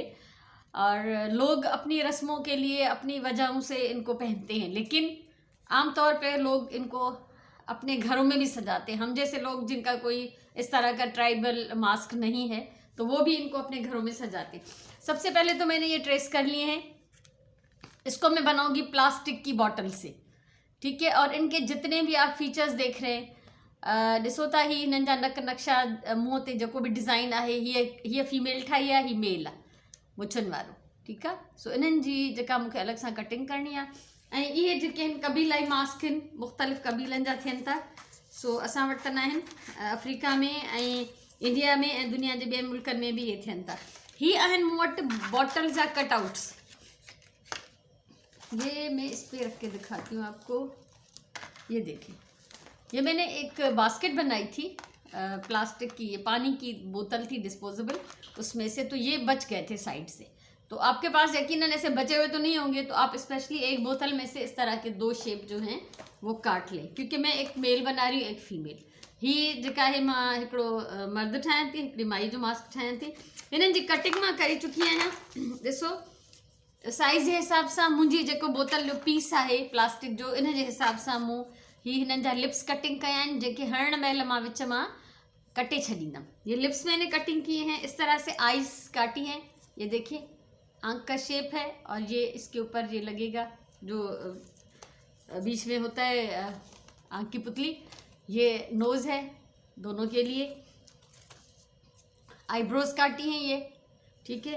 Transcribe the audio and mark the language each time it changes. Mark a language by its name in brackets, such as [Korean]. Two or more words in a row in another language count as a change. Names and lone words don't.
[Urdu] اور لوگ اپنی رسموں کے لیے اپنی وجہوں سے ان کو پہنتے ہیں، لیکن عام طور پہ لوگ ان کو اپنے گھروں میں بھی سجاتے ہیں. ہم جیسے لوگ جن کا کوئی اس طرح کا [English] tribal mask [Urdu] نہیں ہے تو وہ بھی ان کو اپنے گھروں میں سجاتے ہیں. سب سے پہلے تو میں نے یہ ٹریس کر لیے ہیں۔ اس کو میں بناؤں گی پلاسٹک کی بوتل سے، ٹھیک ہے. اور ان کے جتنے بھی آپ فیچرز دیکھ رہے ہیں, [Sindhi] ॾिसो था ही हिननि जा नक्शा मुंहं ते जेको बि डिज़ाइन आहे, हीअ फीमेल ठाही आहे, हीअ मेल आहे मुछनि वारो, ठीकु आहे। सो इन्हनि जी जेका मूंखे अलॻि सां कटिंग करणी आहे। ऐं इहे जेके आहिनि कबीलाई मास्क आहिनि, मुख़्तलिफ़ कबीलनि जा थियनि था। सो असां वटि त न आहिनि, अफ्रीका में ऐं इंडिया में ऐं दुनिया जे ॿियनि मुल्कनि में बि इहे थियनि था। ही आहिनि मूं वटि बॉटल जा कटआउट्स। [Urdu] یہ میں اس پہ رکھ کے دکھاتی ہوں آپ کو. یہ دیکھیے، یہ میں نے ایک باسکٹ بنائی تھی پلاسٹک کی. یہ پانی کی بوتل تھی ڈسپوزیبل، اس میں سے تو یہ بچ گئے تھے سائیڈ سے. تو آپ کے پاس یقیناً ایسے بچے ہوئے تو نہیں ہوں گے، تو آپ اسپیشلی ایک بوتل میں سے اس طرح کے 2 شیپ جو ہیں وہ کاٹ لیں، کیونکہ میں ایک میل بنا رہی ہوں، ایک فیمیل. [Sindhi] ही जेका है मां हिकिड़ो मर्द ठाहियां थी, हिकिड़ी माई जो मास्क ठाहियां थी। हिननि जी कटिंग मां करे चुकी आहियां। ॾिसो, साइज़ जे हिसाब सां मुंहिंजी जेको बोतल जो पीस आहे प्लास्टिक जो, इन जे हिसाब सां मूं हिननि जा लिप्स कटिंग कया आहिनि, जेके हणण महिल मां विच मां कटे छॾींदमि। [Urdu] یہ لپس میں نے کٹنگ کیے ہیں اس طرح سے۔ آئیز کاٹی ہیں، یہ دیکھیے آنکھ کا شیپ ہے، اور یہ اس کے اوپر یہ لگے گا جو بیچ میں ہوتا ہے آنکھ کی پتلی. یہ نوز ہے دونوں کے لیے. آئی بروز کاٹی ہیں یہ، ٹھیک ہے.